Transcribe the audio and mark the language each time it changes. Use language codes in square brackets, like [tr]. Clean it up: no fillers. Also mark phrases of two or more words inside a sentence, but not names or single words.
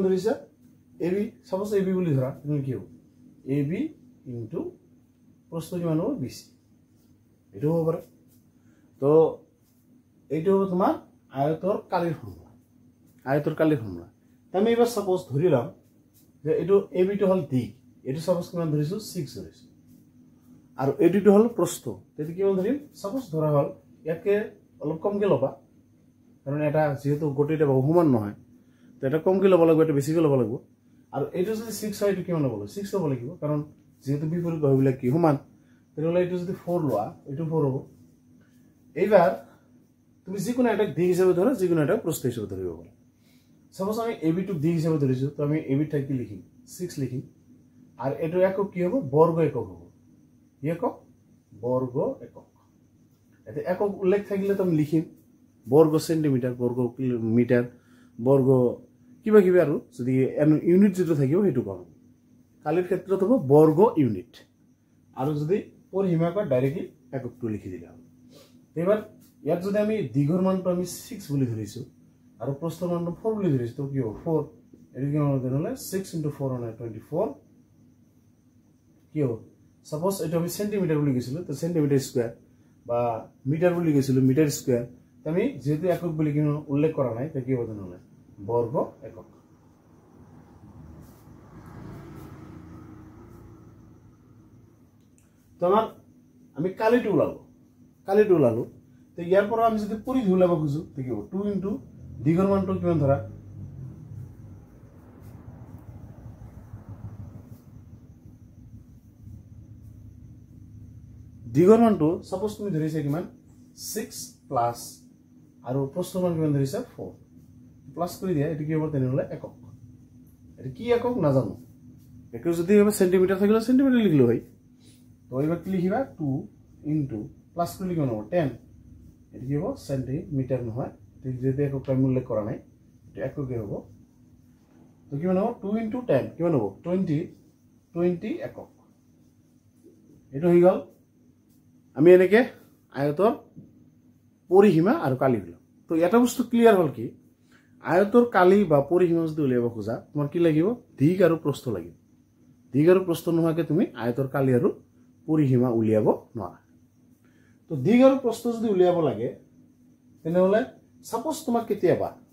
[as] ধৰিছা AB সাপোজ AB বুলি ধৰা তুমি কি হ'ব AB * প্রস্থ কিমান হ'ব BC এটো হ'ব পাৰে তো এইটো হ'ব তোমাৰ আয়তৰ কালিৰ ফৰ্মুলা আয়তৰ কালিৰ ফৰ্মুলা আমি এবাৰ সাপোজ ধৰিলাম যে এইটো AB টো হল দিক এটো সাপোজ কিমান ধৰিছো 6 ধৰিছো আৰু এটো হল প্রস্থ তেতি কিমান ধৰিম সাপোজ ধৰা হল ইয়াকে অলপ কমকে লবা কারণ এটা যেহেতু গটিটা বহুমান নহয় তো এটা কমকে লব লাগিব এটা বেছিকে লব লাগিব আৰু এটো যদি 6 হয় এটো কিমান হ'ব 6 হ'ব লাগিব কারণ যেহেতু বিপরীত বাহুবিলাক কি সমান তেতিয়াহলে এটো যদি 4 লোৱা এটো 4 হ'ব এইবাৰ তুমি যিকোনো এটা দিক হিচাপে ধৰা যিকোনো এটা প্রস্থ হিচাপে ধৰিব পাৰা সাপোজ আমি AB2 দিক হিচাপে ধৰিছো তো আমি AB ঠাইত লিখিম 6 লিখিম আর এটো একক কি হ'ব বর্গ একক হ'ব একক বর্গ একক এতে একক উল্লেখ থাকিলে তো আমি লিখিম বর্গ সেন্টিমিটার বর্গ কিলোমিটার বর্গ কিবা কিবা আৰু যদি ইউনিট যেটো থাকিব হেতু কম কালিৰ ক্ষেত্ৰত হ'ব বর্গ ইউনিট আৰু যদি পৰিসীমা কয় ডাইৰেক্টলি এককটো লিখি দিলা এবাৰ ইয়াত যদি আমি দিগৰ মানটো আমি 6 বুলি ধৰিছো আৰু প্ৰস্থৰ মানটো 4 বুলি ধৰিছো তো কি হ'ব 4 এটো কি হ'ব তেনেহলে 6 * 4 = 24 কি হ'ব সাপোজ এটা আমি সেন্টিমিটার বুলি কৈছিলো তো [en] centimeter square [as] বা মিটার বুলি কৈছিলো [en] meter square [as] আমি যেহেতু একক বুলি কোনো উল্লেখ কৰা নাই তে কি হ'ব তেনেহলে বর্গ একক তো আমি কালিটো ওলালো তো ইয়াৰ পৰা আমি যদি পৰিধি ওলাব খুজো তে কি হ'ব 2 * দিগৰ মানটো কিমান ধৰা দিগৰ মানটো সাপোজ তুমি ধৰিছা কিমান 6 প্লাস আৰু প্ৰস্থৰ মান কিমান ধৰিছা 4 প্লাস কৰি দিয়া এটো কি হ'ব তেনেহলে একক এটো কি একক নাজানো এটো যদি হবে সেন্টিমিটার থাকিলে সেন্টিমিটার লিখলো হয় তো এবাৰ কি লিখিবা 2 * প্লাস কৰি লিখিব হ'ব 10 এটো কি হ'ব সেন্টিমিটার নহয় যদি একক টাইম উল্লেখ কৰা নাই এটো এককে হ'ব তো কিমান হ'ব 2 * 10 কিমান হ'ব 20 একক এটো হৈ গল আমি এনেকে আয়তৰ পৰিসীমা আৰু কালি হলো তো এটা বস্তু ক্লিয়াৰ হল কি আয়তৰ কালি বা পৰিসীমা যদি উলিয়াব খোজা তোমাৰ কি লাগিব দিগ আৰু প্ৰস্থ লাগিব দিগ আৰু প্ৰস্থ নোহোৱাকে তুমি আয়তৰ কালি আৰু পৰিসীমা উলিয়াব নোৱাৰা তো দিগ আৰু প্ৰস্থ যদি উলিয়াব লাগে তেনেহলে সাপোজ তোমাক কেতিয়াবা